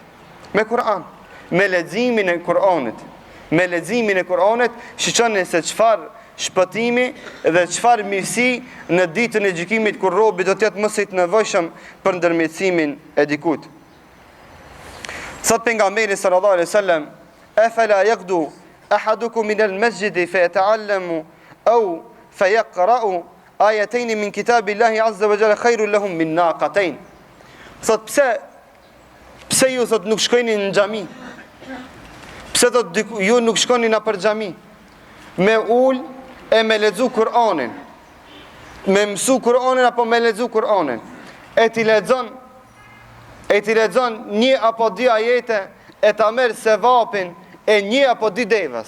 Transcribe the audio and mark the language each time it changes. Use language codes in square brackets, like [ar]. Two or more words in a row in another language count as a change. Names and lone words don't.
[sq] Me Kur'an, me leximin e Kur'anit. Me leximin e Kur'anit shiqoni se çfarë shpëtimi dhe çfarë mirësi në ditën e gjykimit kur robi do të jetë më së nevojshëm për ndërmjetësimin e dikut. Thot pejgamberi [ar] صلى الله عليه وسلم أفلا يغدو أحدكم من المسجد فيتعلم أو فيقرأ آيتين من كتاب الله عز وجل خير لهم من ناقتين." [sq] Thot pse ju thot nuk shkojni në xhami? Pse thot ju nuk shkoni në për xhami? Me ul e me lexu Kur'anin. Me mësu Kur'anin apo me lexu Kur'anin. E ti lexon një apo dy ajete e ta merr sevapin e një apo dy devës.